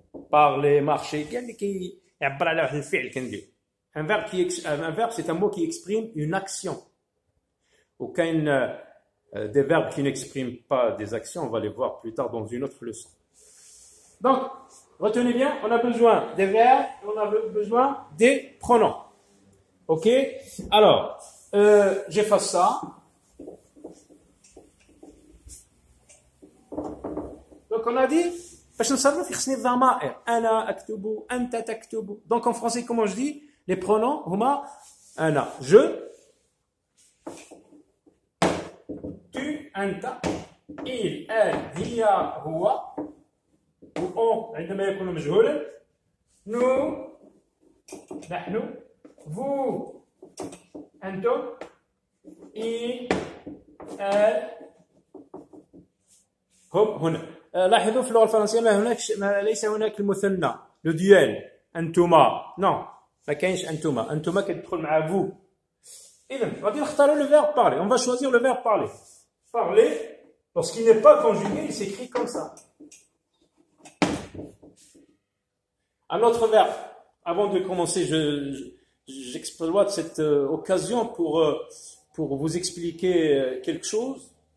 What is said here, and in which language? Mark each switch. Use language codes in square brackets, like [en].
[fr] Parler, marcher, [ar] كاين اللي يعبر على واحد الفعل كندير. [fr] Un verbe c'est un mot qui exprime une action. Aucun des verbes qui n'expriment pas des actions, on va les voir plus tard dans une autre leçon. Donc, retenez bien, on a besoin des verbes, on a besoin des pronoms. Ok? Alors, j'efface ça. Donc, on a dit, [ar] باش نصرف يخصني الضمائر. أنا أكتب، أنت تكتب. [fr] Donc, en français, comment je dis? Les pronoms, [ar] هما أنا, je, tu, أنت, il, elle, هي, هو, وon عندما يكون مجهولا, nous, نحن, vous, أنتم, il, elle, هم, هنا. لاحظوا في اللغة الفرنسية ليس هناك المثنى لو ديال أنتما نو ما كاينش أنتما كتدخل مع vous. إذن غادي نختاروا [fr] le verbe parler. On va choisir le verbe parler. Parler, lorsqu'il n'est pas conjugué, il s'écrit comme ça. Un autre verbe. Avant de commencer, j'exploite cette occasion pour vous expliquer quelque chose.